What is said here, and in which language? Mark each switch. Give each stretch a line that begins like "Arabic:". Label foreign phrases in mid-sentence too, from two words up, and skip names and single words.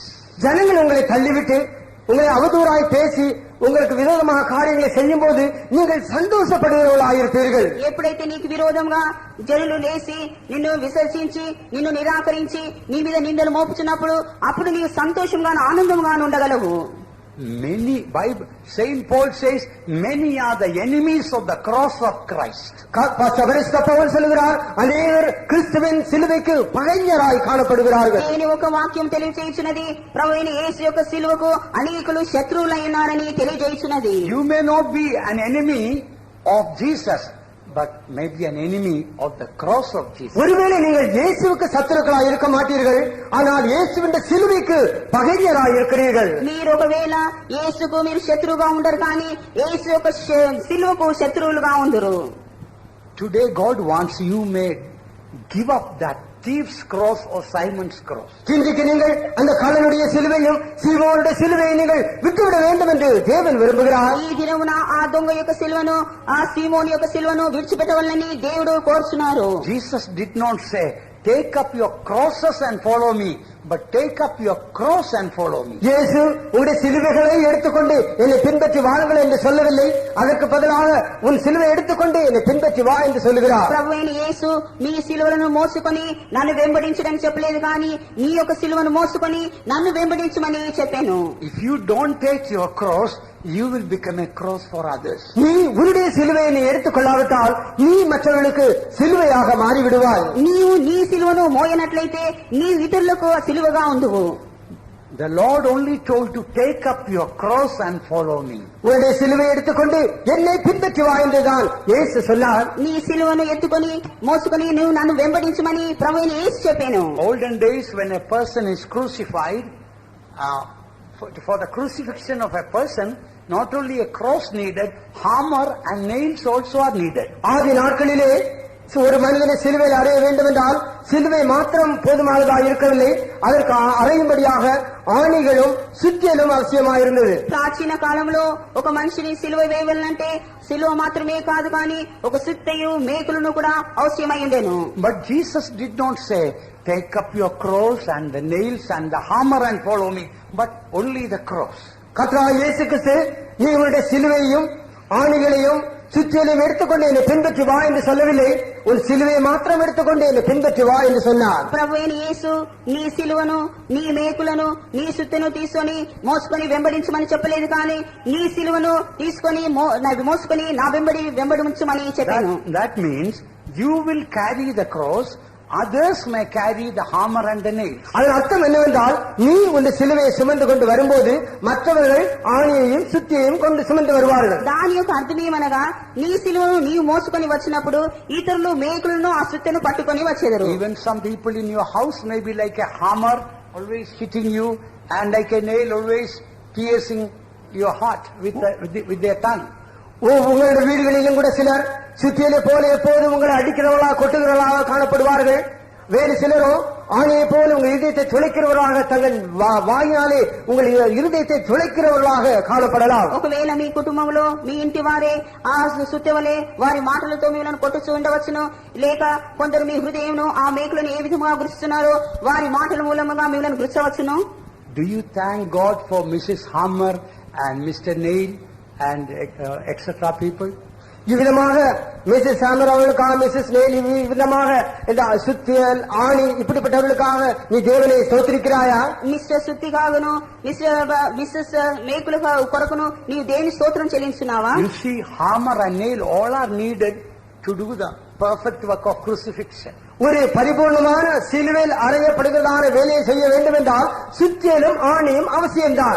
Tamil: ஜனங்கள் உங்களை தள்ளிவிட்டு உங்களை அவதூறாய் பேசி உங்களுக்கு விரோதமாக காரியங்களை செய்யும் போது நீங்கள் சந்தோஷப்படுகிறவர்களாயிருப்பீர்கள்.
Telugu: ఎప్పుడైతే నీకు విరోధంగా జనులు లేచి నిన్ను విసర్జించి నిన్ను నిరాకరించి నీ మీద నిందలు మోపుచున్నప్పుడు అప్పుడు నీవు సంతోషంగాను ఆనందంగాను ఉండగలవు.
English: Many, Bible, Saint Paul says, many are the enemies of the cross of Christ.
Tamil: பவுல் சொல்கிறார், அநேகர் கிறிஸ்துவின் சிலுவைக்கு பகைஞராய் காணப்படுகிறார்கள்.
Telugu: దేవుని ఒక వాక్యం తెలియజేయుచున్నది, ప్రభువైన యేసు యొక్క సిలువకు అనేకులు శత్రువులై ఉన్నారని తెలియజేయుచున్నది.
English: You may not be an enemy of Jesus, but maybe an enemy of the cross of Jesus.
Tamil: ஒருவேளை நீங்கள் இயேசுவுக்கு சத்துருக்களாய் இருக்க மாட்டீர்கள், ஆனால் இயேசுவின் சிலுவைக்கு பகைஞராய் இருக்கிறீர்கள்.
Telugu: మీరు ఒకవేళ యేసుకు మీరు శత్రువుగా ఉండరు, కానీ యేసు యొక్క సిలువకు శత్రువులుగా ఉందరు.
English: Today God wants you may give up that thief's cross or Simon's cross.
Tamil: இன்றைக்கு நீங்கள் அந்த கள்ளனுடைய சிலுவையும் சீமோனுடைய சிலுவையை நீங்கள் விட்டுவிட வேண்டும் என்று தேவன் விரும்புகிறார்.
Telugu: ఈ దినమున ఆ దొంగ యొక్క సిలువను ఆ సీమోను యొక్క సిలువను విడిచిపెట్టవాలని దేవుడు కోరుచున్నారు.
English: Jesus did not say, take up your crosses and follow me, but take up your cross and follow me.
Tamil: இயேசு உங்களுடைய சிலுவைகளை எடுத்துக்கொண்டு என்னை பின்பற்றி வாருங்கள் என்று சொல்லவில்லை, அதற்கு பதிலாக உன் சிலுவை எடுத்துக்கொண்டு என்னை பின்பற்றி வா என்று சொல்லுகிறார்.
Telugu: ప్రభువైన యేసు మీ సిలువలను మోసుకొని నన్ను వెంబడించడని చెప్పలేదు, కానీ నీ యొక్క సిలువను మోసుకొని నన్ను వెంబడించమని చెప్పాను.
English: If you don't take your cross, you will become a cross for others.
Tamil: நீ உன்னுடைய சிலுவையை நீ எடுத்துக்கொள்ளாவிட்டால் நீ மற்றவர்களுக்கு சிலுவையாக மாறிவிடுவாய்.
Telugu: నీవు నీ సిలువను మోయనట్లయితే నీ ఇతరులకు సిలువగా ఉండువు.
English: The Lord only told to take up your cross and follow me.
Tamil: உன்னுடைய சிலுவை எடுத்துக்கொண்டு என்னை பின்பற்றி வா என்றுதான் இயேசு சொன்னார்.
Telugu: నీ సిలువను ఎత్తుకొని మోసుకొని నువ్వు నన్ను వెంబడించమని ప్రభువైన యేసు చెప్పాను.
English: Olden days when a person is crucified, for the crucifixion of a person, not only a cross needed, hammer and nails also are needed.
Tamil: ஆதி நாட்களிலே ஒரு மனிதனை சிலுவையில் அறைய வேண்டும் என்றால் சிலுவை மாத்திரம் போதுமானதாக இருக்கவில்லை, அதற்கு அறையும்படியாக ஆணிகளும் சுத்தியலும் அவசியமாயிருந்தது.
Telugu: ప్రాచీన కాలంలో ఒక మనిషిని సిలువ వేయాలంటే సిలువ మాత్రమే కాదు, కానీ ఒక సుత్తయు మేకులను కూడా అవసరమై ఉండెను.
English: But Jesus did not say, take up your cross and the nails and the hammer and follow me, but only the cross.
Tamil: கர்த்தராகிய இயேசு கிறிஸ்து நீ உன்னுடைய சிலுவையும் ஆணிகளையும் சுற்றியலையும் எடுத்துக்கொண்டு என்னை பின்பற்றி வா என்று சொல்லவில்லை, உன் சிலுவையை மாத்திரம் எடுத்துக்கொண்டு என்னை பின்பற்றி வா என்று சொன்னார்.
Telugu: ప్రభువైన యేసు నీ సిలువను నీ మేకులను నీ సుత్తెను తీసుకొని మోసుకొని వెంబడించమని చెప్పలేదు, కానీ నీ సిలువను తీసుకొని మోసుకొని నా వెంబడించమని చెప్పాను.
English: That means you will carry the cross others may carry the hammer and the nails.
Tamil: அதன் அர்த்தம் என்னவென்றால் நீ உன் சிலுவையை சுமந்து கொண்டு வரும்போது மற்றவர்கள் ஆணியையும் சுத்தியையும் கொண்டு சுமந்து வருவார்கள்.
Telugu: దాని యొక్క అర్థం ఏమనగా నీ సిలువను నీవు మోసుకొని వచ్చినప్పుడు ఇతరులు మేకులను ఆ సుత్తెను పట్టుకొని వచ్చేదరు.
English: Even some people in your house may be like a hammer always hitting you, and like a nail always piercing your heart with their tongue.
Tamil: உங்களுடைய வீடுகளிலும் கூட சிலர் சுத்தியலை போல எப்போதும் உங்களை அடிக்கிறவர்களாக கொட்டுகிறவர்களாக காணப்படுவார்கள். வேறு சிலரோ ஆணையை போல உங்கள் இருதயத்தை துளைக்கிறவர்களாக தங்கள் வாயினாலே உங்கள் இருதயத்தை துளைக்கிறவர்களாக காணப்படலாம்.
Telugu: ఒకవేళ మీ కుటుంబంలో మీ ఇంటి వారే ఆ సుత్తెవలే వారి మాటలతో మిమ్మల్ని కొట్టుచూ ఉండవచ్చును, లేక కొందరు మీ హృదయంను ఆ మేకులను ఏ విధంగా గుర్తున్నారో వారి మాటల మూలముగా మిమ్మల్ని గుర్చవచ్చును.
English: Do you thank God for Mrs. Hammer and Mr. Nail and etc. people?
Tamil: இவ்விதமாக மிஸ்ஸஸ் ஹாமர் அவர்களுக்காக, மிஸ்ஸஸ் நெயில் இவ்விதமாக இந்த சுத்தியல் ஆணி இப்படிப்பட்டவர்களுக்காக நீ தேவனை ஸ்தோத்திரிக்கிறாயா?
Telugu: మిస్టర్ సుత్తి కాగును మిస్సెస్ మేకుల కొరకును నీవు దేవుని స్తోత్రం చెల్లించున్నావా?
English: You see, hammer and nail all are needed to do the perfect work of crucifixion.
Tamil: ஒரு பரிபூர்ணமான சிலுவையில் அறையப்படுகிறதான வேலையை செய்ய வேண்டும் என்றால் சுத்தியலும் ஆணியும் அவசியம்தான்.